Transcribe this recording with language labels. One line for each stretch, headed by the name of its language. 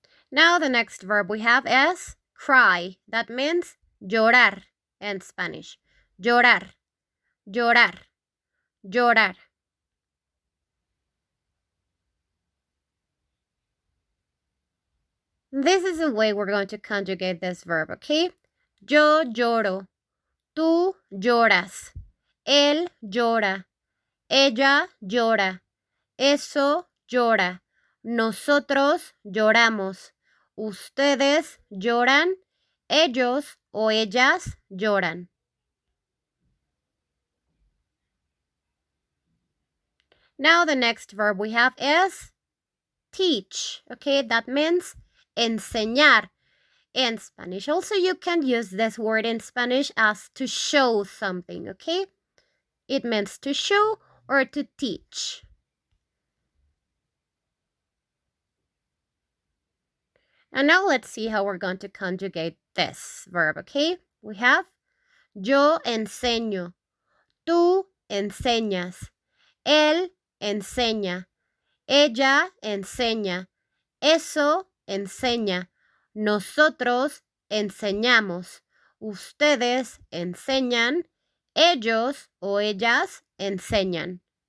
English: Now the next verb we have is cry. That means llorar in Spanish.
Spanish: Llorar, llorar, llorar.
English: This is the way we're going to conjugate this verb, okay?
Spanish: Yo lloro, tú lloras, él llora, ella llora, eso llora, nosotros lloramos, ustedes lloran, ellos o ellas lloran.
English: Now the next verb we have is teach, okay? That means enseñar in Spanish. Also, you can use this word in Spanish as to show something, okay? It means to show or to teach. And now let's see how we're going to conjugate this verb, okay? We have
Spanish: yo enseño, tú enseñas, él enseña, ella enseña, eso enseña, nosotros enseñamos, ustedes enseñan, ellos o ellas enseñan.